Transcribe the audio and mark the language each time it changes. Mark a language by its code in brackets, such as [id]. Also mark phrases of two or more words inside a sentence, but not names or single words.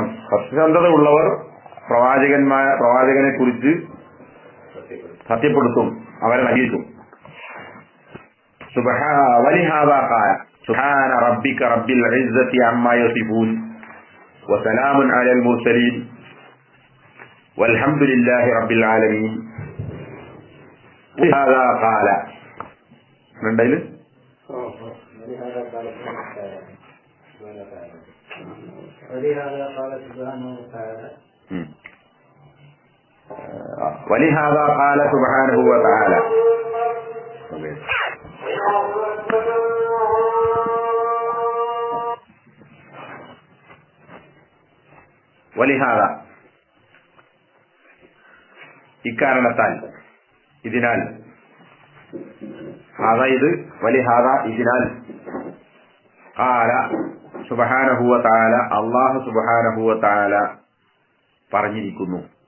[ml] സത്യസന്ധത ഉള്ളവർ പ്രവാചകനെ കുറിച്ച് സത്യപ്പെടുത്തും, അവരെ നയിക്കും. [ar] سبحان ربك رب العزة عما يصفون وسلام على المرسلين والحمد لله رب العالمين. ولهذا قال ولهذا قال سبحانه وتعالى ولهذا قال سبحانه وتعالى [ml] ولهذا ഇക്കാരണത്താൽ, ഇതിനാൽ, അതായത് വലിഹാദ ഇതിനാൽ, [ar] قال سبحانه و تعالى الله سبحانه و تعالى അല്ലാഹു സുബ്ഹാനഹു വ തആല പറഞ്ഞിരിക്കുന്നു.